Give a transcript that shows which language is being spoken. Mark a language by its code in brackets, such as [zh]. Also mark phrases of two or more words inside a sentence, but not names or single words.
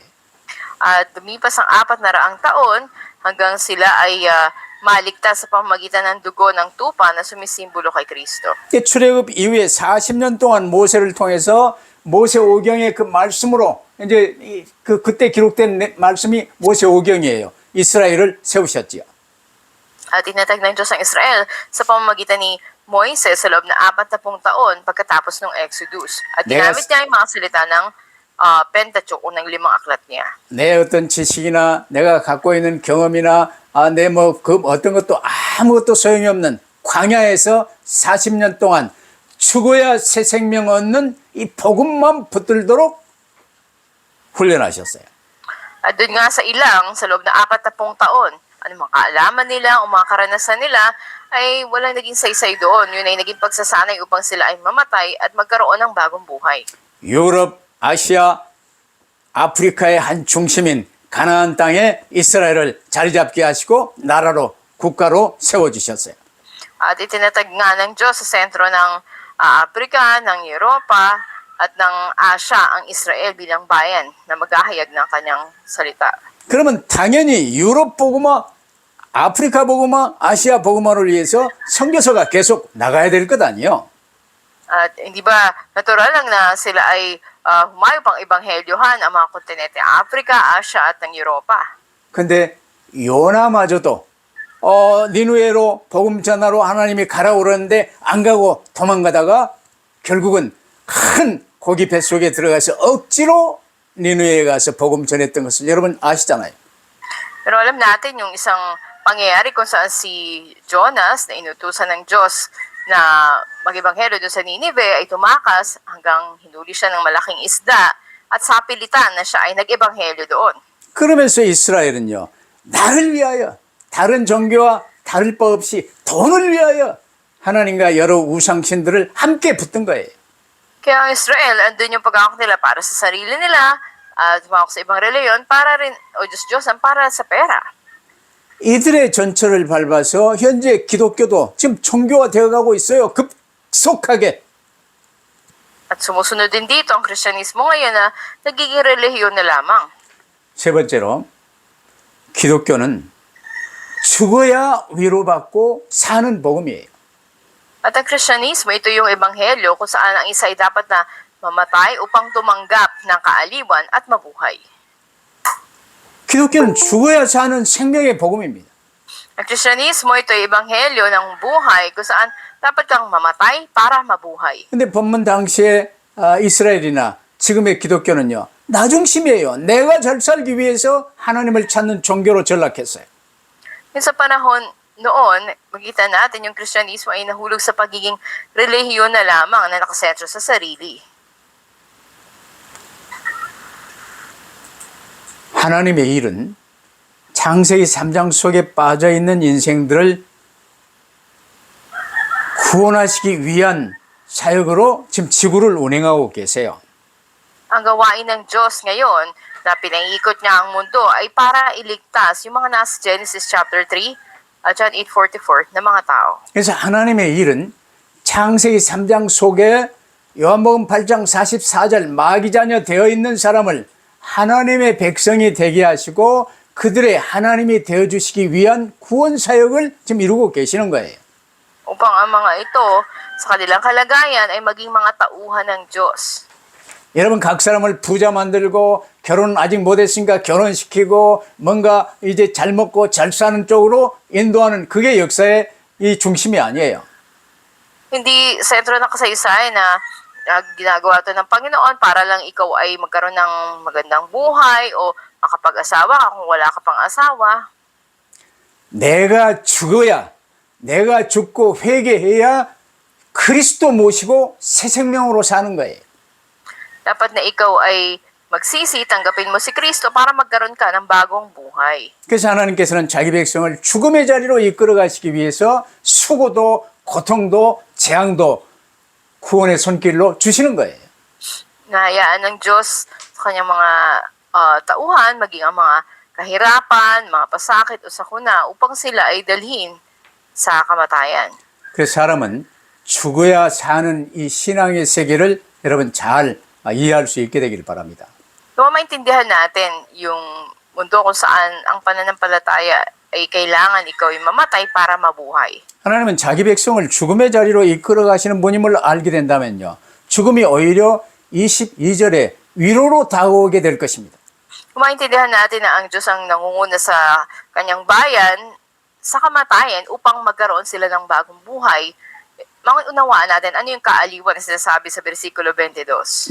[tl] At lumipas ang 400 taon hanggang sila ay maligtas sa pamamagitan ng dugo ng tupa na sumisimbolo kay Kristo. [ko] 출애굽 이후에 40년 동안 모세를 통해서 모세 오경의 그 말씀으로 이제 그때 기록된 말씀이 모세 오경이에요. 이스라엘을 세우셨지요. [tl] At inatag ng Diyos ang Israel sa pamamagitan ni Moises sa loob na 40 taon pagkatapos ng Exodus. At ginamit niya yung mga salita ng Pentateuch o ng 5 aklat niya. [ko] 내 어떤 지식이나 내가 갖고 있는 경험이나 내 그 어떤 것도 아무것도 소용이 없는 광야에서 40년 동안 죽어야 새 생명 얻는 이 복음만 붙들도록 훈련하셨어요. [tl] At doon nga sa ilang, sa loob na 40 taon, ano mga kaalaman nila o mga karanasan nila, ay walang naging saysay doon. Yun ay naging pagsasanay upang sila ay mamatay at magkaroon ng bagong buhay. [ko] 유럽, 아시아, 아프리카의 한 중심인 가나안 땅에 이스라엘을 자리 잡게 하시고 나라로 국가로 세워주셨어요. [tl] At itinatag nga ng Diyos sa sentro ng Afrika, ng Europa, at ng Asia ang Israel bilang bayan na maghahayag ng kanyang salita. [ko] 그러면 당연히 유럽 복음화, 아프리카 복음화, 아시아 복음화를 위해서 선교사가 계속 나가야 될 것 아니에요? [tl] At hindi ba natural lang na sila ay humayo pang ebanghelyohan ang mga kontinente Africa, Asia at ng Europa. [ko] 근데 요나마저도 니누에로 복음 전하러 하나님이 가라 그러는데 안 가고 도망가다가 결국은 큰 고기 뱃속에 들어가서 억지로 니누에 가서 복음 전했던 것을 여러분 아시잖아요. [tl] Pero alam natin yung isang pangyayari kung saan si Jonas na inutusan ng Diyos na mag-ebanghelyo doon sa Ninive ay tumakas hanggang hinuli siya ng malaking isda at sa pilitan na siya ay nag-ebanghelyo doon. [ko] 그러면서 이스라엘은요, 나를 위하여 다른 종교와 다를 바 없이 돈을 위하여 하나님과 여러 우상신들을 함께 붙든 거예요. [tl] Kaya ang Israel, andun yung pag-aakot nila para sa sarili nila at tumawag sa ibang reliyon para rin, o Diyos-Diyosan, para sa pera. [ko] 이들의 전철을 밟아서 현재 기독교도 지금 종교화 되어가고 있어요. 급속하게. [tl] At sumusunod din dito ang Kristyanismo ngayon na nagiging relihiyon na lamang. [ko] 세 번째로, 기독교는 죽어야 위로받고 사는 복음이에요. [tl] At ang Kristyanismo, ito yung ebanghelyo kung saan ang isa ay dapat na mamatay upang tumanggap ng kaaliwan at mabuhay. [ko] 기독교는 죽어야 사는 생명의 복음입니다. [tl] Ang Kristyanismo, ito ay ebanghelyo ng buhay kung saan dapat kang mamatay para mabuhay. [ko] 근데 본문 당시에 이스라엘이나 지금의 기독교는요, 나 중심이에요. 내가 잘 살기 위해서 하나님을 찾는 종교로 전락했어요. [tl] Yung sa panahon noon, makita natin yung Kristyanismo ay nahulog sa pagiging relihiyon na lamang na nakasentro sa sarili. [ko] 하나님의 일은 창세기 3장 속에 빠져있는 인생들을 구원하시기 위한 사역으로 지금 지구를 운행하고 계세요. [tl] Ang gawain ng Diyos ngayon na pinangikot niya ang mundo ay para iligtas yung mga nasa Genesis chapter 3 at John 8:44 na mga tao. [ko] 그래서 하나님의 일은 창세기 3장 속에 요한복음 8장 44절 마귀자녀 되어 있는 사람을 하나님의 백성이 되게 하시고 그들의 하나님이 되어주시기 위한 구원 사역을 지금 이루고 계시는 거예요. [tl] Upang ang mga ito sa kanilang kalagayan ay maging mga tauhan ng Diyos. [ko] 여러분 각 사람을 부자 만들고 결혼 아직 못했으니까 결혼시키고 뭔가 이제 잘 먹고 잘 사는 쪽으로 인도하는 그게 역사의 이 중심이 아니에요. [tl] Hindi sentro ng kasaysayan na ginagawa ito ng Panginoon para lang ikaw ay magkaroon ng magandang buhay o makapag-asawa ka kung wala ka pang asawa. [ko] 내가 죽어야 내가 죽고 회개해야 그리스도 모시고 새 생명으로 사는 거예요. [tl] Dapat na ikaw ay magsisi, tanggapin mo si Kristo para magkaroon ka ng bagong buhay. [ko] 그래서 하나님께서는 자기 백성을 죽음의 자리로 이끌어 가시기 위해서 수고도 고통도 재앙도 구원의 손길로 주시는 거예요. [tl] Nahayaan ng Diyos sa kanyang mga tauhan, maging ang mga kahirapan, mga pasakit o sakuna upang sila ay dalhin sa kamatayan. [ko] 그래서 사람은 죽어야 사는 이 신앙의 세계를 여러분 잘 이해할 수 있게 되길 바랍니다. [tl] Kung maintindihan natin yung mundo kung saan ang pananampalataya ay kailangan ikaw ay mamatay para mabuhay. [ko] 하나님은 자기 백성을 죽음의 자리로 이끌어 가시는 분임을 알게 된다면요. 죽음이 오히려 22절에 위로로 다가오게 될 것입니다. [tl] Kung maintindihan natin na ang Diyos ang nangunguna sa kanyang bayan sa kamatayan upang magkaroon sila ng bagong buhay, maunawaan natin ano yung kaaliwan na sinasabi sa versikulo 22.